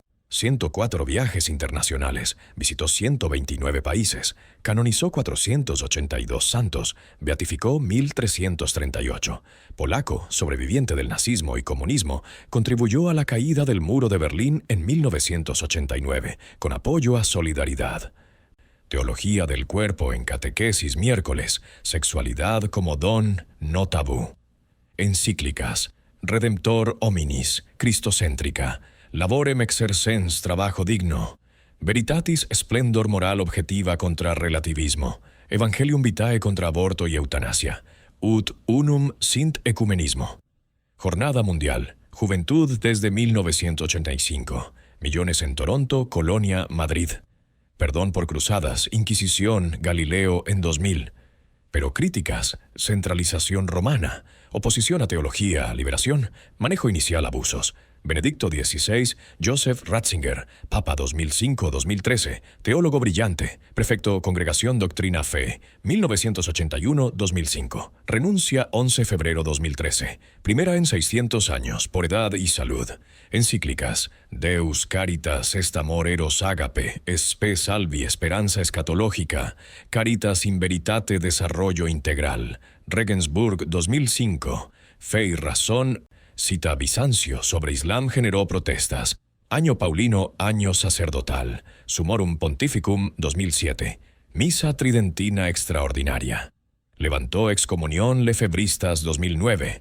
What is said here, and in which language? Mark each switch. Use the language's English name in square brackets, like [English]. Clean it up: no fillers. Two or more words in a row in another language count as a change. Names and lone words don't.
[Spanish] 104 viajes internacionales, visitó 129 países, canonizó 482 santos, beatificó 1.338. Polaco, sobreviviente del nazismo y comunismo, contribuyó a la caída del muro de Berlín en 1989, con apoyo a Solidaridad. Teología del cuerpo en catequesis miércoles, sexualidad como don, no tabú. Encíclicas, Redemptor hominis, cristocéntrica, Laborem exercens, trabajo digno, Veritatis splendor moral objetiva contra relativismo, Evangelium vitae contra aborto y eutanasia, Ut unum sint ecumenismo. Jornada Mundial, Juventud desde 1985, millones en Toronto, Colonia, Madrid. Perdón por cruzadas, Inquisición, Galileo en 2000. Pero críticas, centralización romana, oposición a teología, liberación, manejo inicial abusos. Benedicto XVI, Joseph Ratzinger, Papa 2005-2013, teólogo brillante, prefecto Congregación Doctrina Fe, 1981-2005, renuncia 11 febrero 2013, primera en 600 años, por edad y salud. Encíclicas, Deus Caritas Est Amor Eros Agape, Spe Salvi Esperanza Escatológica, Caritas in Veritate Desarrollo Integral, Regensburg 2005, Fe y Razón. Cita Bizancio sobre Islam generó protestas. Año Paulino, año sacerdotal. Summorum Pontificum 2007. Misa Tridentina Extraordinaria. Levantó excomunión Lefebristas 2009.